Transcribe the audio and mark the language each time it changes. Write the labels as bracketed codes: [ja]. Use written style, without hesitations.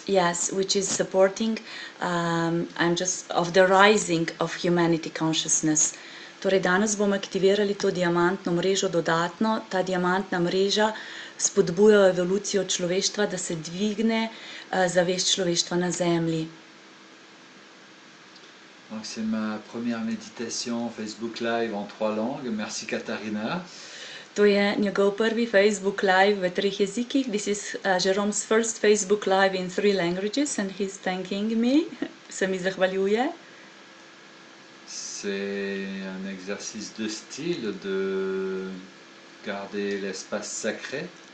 [en] yes, which is supporting of the rising of humanity consciousness. [sl] Torej danes bomo aktivirali to diamantno mrežo dodatno. Ta diamantna mreža spodbuja evolucijo človeštva, da se dvigne zavest človeštva na Zemlji. [fr] Donc c'est ma première méditation Facebook Live en 3 langues. Merci Katharina. [sl] To je njegov prvi Facebook Live v 3 jezikih. [en] This is Jerome's first Facebook Live in 3 languages and he's thanking me. [sl] Se mi zahvaljuje. [fr] C'est un exercice de style de garder l'espace sacré.